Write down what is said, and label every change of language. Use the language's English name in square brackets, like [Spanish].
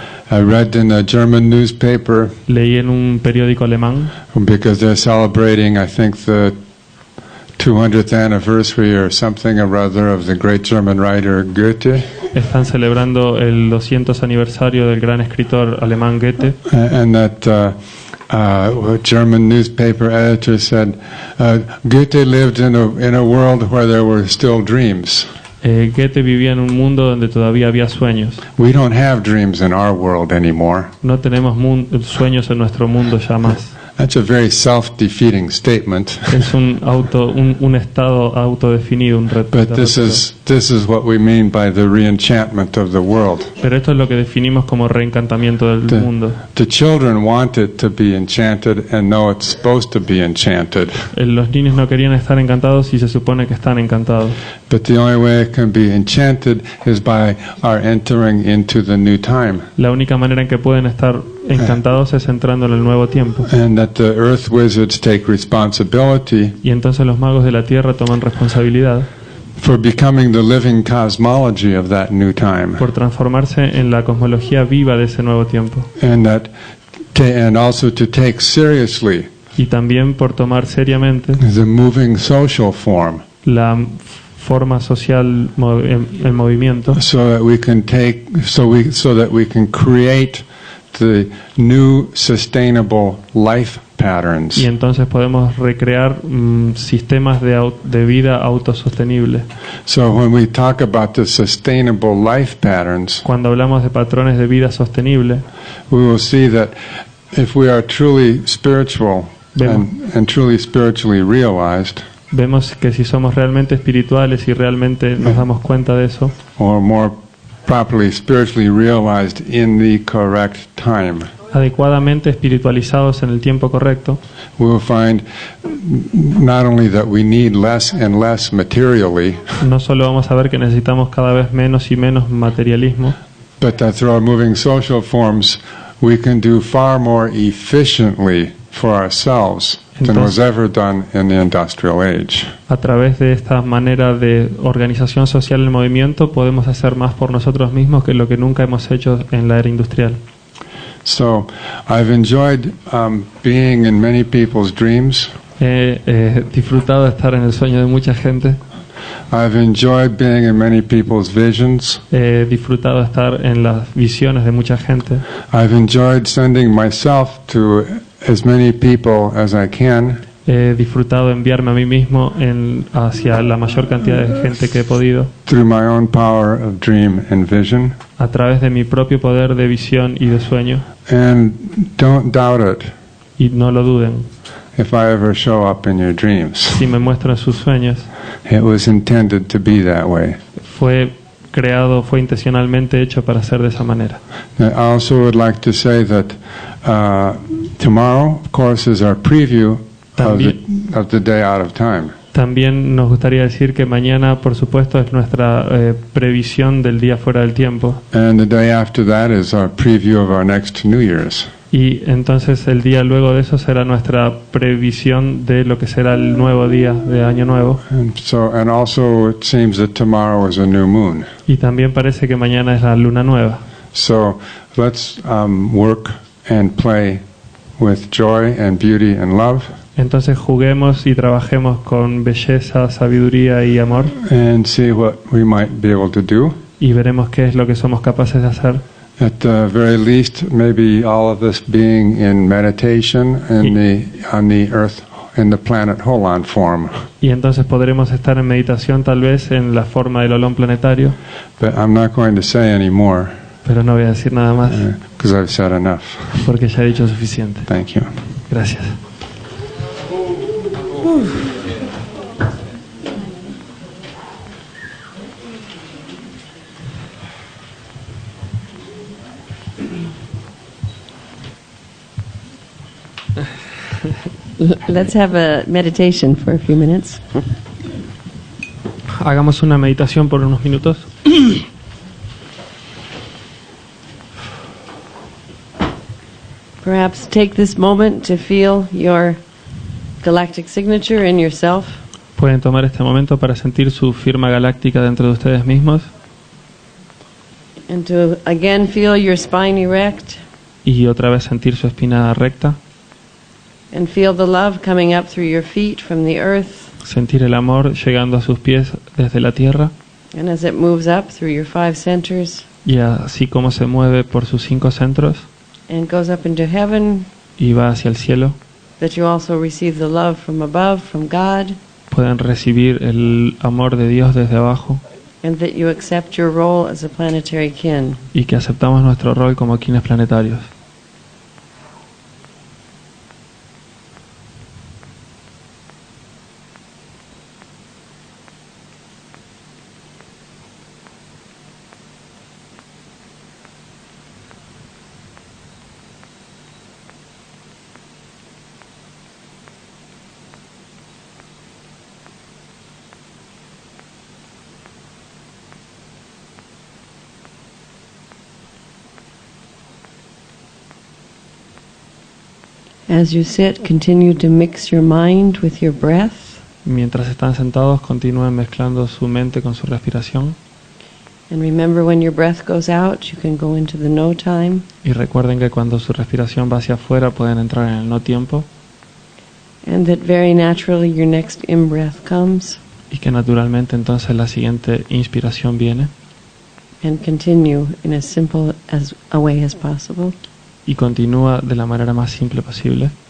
[English] I read in a German newspaper, [Spanish] Leí en un periódico alemán, [English] because they're celebrating, I think, the 200th anniversary or something or other of the great German writer Goethe, [Spanish] están celebrando el 200 aniversario del gran escritor alemán Goethe, [English] and that a German newspaper editor said Goethe lived in a world where there were still dreams. [Spanish] Goethe vivía en un mundo donde todavía había sueños. [English] We don't have dreams in our world anymore. [Spanish] No tenemos sueños en nuestro mundo ya más. [English] That's a very self-defeating statement. [Spanish] Es un estado autodefinido, un reto. [English] But this is what we mean by the reenchantment of the world. [Spanish] Pero esto es lo que definimos como reencantamiento del mundo. [English] The children want it to be enchanted and know it's supposed to be enchanted. [Spanish] Los niños no querían estar encantados y se supone que están encantados. [English] But the only way it can be enchanted is by our entering into the new time. [Spanish] La única manera en que pueden estar encantados es entrando en el nuevo tiempo. [English] And that the earth wizards take responsibility [Spanish] Y entonces los magos de la tierra toman responsabilidad [English] for becoming the living cosmology of that new time. [Spanish] por transformarse en la cosmología viva de ese nuevo tiempo. [English] And also to take seriously [Spanish] Y también por tomar seriamente [English] the moving social form, [Spanish] la forma social en movimiento, [English] so that we can create the new sustainable life patterns. [Spanish] y entonces podemos recrear sistemas de vida autosostenible. [English] So when we talk about the sustainable life patterns, [Spanish] Cuando hablamos de patrones de vida sostenible, [English] we will see that if we are truly spiritual and truly spiritually realized, [Spanish] vemos que si somos realmente espirituales y realmente nos damos cuenta de eso, [English] or more properly spiritually realized in the correct time, [Spanish] adecuadamente espiritualizados en el tiempo correcto, [English] we will find not only that we need less and less materially, [Spanish] no solo vamos a ver que necesitamos cada vez menos y menos materialismo, [English] but that through our moving social forms we can do far more efficiently for ourselves than was ever done in the industrial age. [Spanish] a través de esta manera de organización social en movimiento podemos hacer más por nosotros mismos que lo que nunca hemos hecho en la era industrial. [English] So I've enjoyed being in many people's dreams. [Spanish] He disfrutado de estar en el sueño de mucha gente. [English] I've enjoyed being in many people's visions. [Spanish] He disfrutado de estar en las visiones de mucha gente. [English] I've enjoyed sending myself to as many people as I can. [Spanish] He disfrutado de enviarme a mí mismo hacia la mayor cantidad de gente que he podido, [English] Through my own power of dream and vision. [Spanish] a través de mi propio poder de visión y de sueño. [English] And don't doubt it [Spanish] Y no lo duden, [English] if I ever show up in your dreams. [Spanish] si me muestro en sus sueños, [English] It was intended to be that way. [Spanish] fue intencionalmente hecho para ser de esa manera. [English] I also would like to say that tomorrow, of course, is our preview of the day out of time. [Spanish] También nos gustaría decir que mañana, por supuesto, es nuestra previsión del día fuera del tiempo. [English] And the day after that is our preview of our next New Year's. [Spanish] Y entonces el día luego de eso será nuestra previsión de lo que será el nuevo día de Año Nuevo. [English] And also it seems that tomorrow is a new moon. [Spanish] Y también parece que mañana es la luna nueva. [English] So let's work and play with joy and beauty and love. [Spanish] Entonces juguemos y trabajemos con belleza, sabiduría y amor. [English] And see what we might be able to do. [Spanish] Y veremos qué es lo que somos capaces de hacer. [English] At the very least, maybe all of us being in meditation on the earth, in the planet Holon form. [Spanish] Y entonces podremos estar en meditación tal vez en la forma del olón planetario. [English] But I'm not going to say any more [Spanish] Pero no voy a decir nada más [English] because I've said enough. [Spanish] porque ya he dicho suficiente. [English] Thank you. [Spanish] Gracias. [English] Let's have a meditation for a few minutes. [Spanish] Hagamos una meditación por unos minutos. [English] Perhaps take this moment to feel your galactic signature in yourself. [Spanish] Pueden tomar este momento para sentir su firma galáctica dentro de ustedes mismos [English] And to again feel your spine erect [Spanish] y otra vez sentir su espina recta, [English] and feel the love coming up through your feet from the earth. [Spanish] sentir el amor llegando a sus pies desde la tierra [English] And as it moves up through your 5 centers [Spanish] y así como se mueve por sus 5 centros [English] and goes up into heaven, [Spanish] y va hacia el cielo, [English] that you also receive the love from above, from God, [Spanish] pueden recibir el amor de Dios desde abajo [English] and that you accept your role as a planetary kin. [Spanish] y que aceptamos nuestro rol como quienes planetarios. [English] As you sit, continue to mix your mind with your breath. [Spanish] Mientras están sentados, continúen mezclando su mente con su respiración. [English] And remember, when your breath goes out, you can go into the no time. [Spanish] Y recuerden que cuando su respiración va hacia afuera, pueden entrar en el no tiempo. [English] And that very naturally your next in-breath comes. [Spanish] Y que naturalmente entonces la siguiente inspiración viene. [English] And continue in as simple as a way as possible. [Spanish] Y continúa de la manera más simple posible.